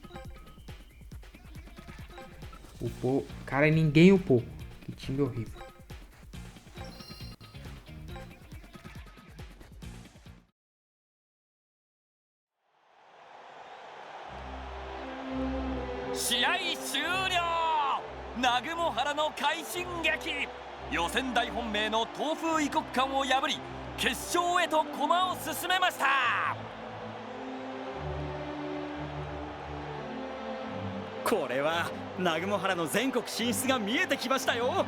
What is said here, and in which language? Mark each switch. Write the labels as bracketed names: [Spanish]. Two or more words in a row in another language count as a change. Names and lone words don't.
[Portuguese] Upou. Cara, ninguém upou. Que time horrível. [Japanese] Nagumohara の快進撃。予選大本命の東風異国間を破り決勝へと駒を進めました。これは南雲原の全国進出が見えてきましたよ。